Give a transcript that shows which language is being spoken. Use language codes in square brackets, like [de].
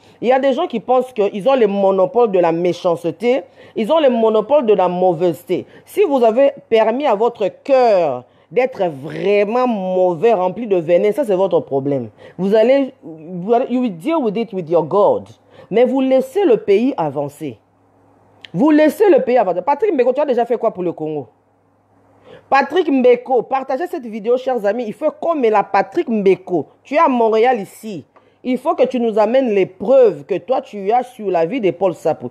[fr] Il y a des gens qui pensent qu'ils ont le monopole de la méchanceté, ils ont le monopole de la mauvaiseté. Si vous avez permis à votre cœur d'être vraiment mauvais, rempli de venin, ça c'est votre problème. [en] You will deal with it with your God. [fr] Mais vous laissez le pays avancer. Vous laissez le pays avancer. Patrick Mbeko, tu as déjà fait quoi pour le Congo? Patrick Mbeko, partagez cette vidéo, chers amis. Il faut comme la Patrick Mbeko. Tu es à Montréal ici. Il faut que tu nous amènes les preuves que toi tu as sur la vie de Paul Sapou.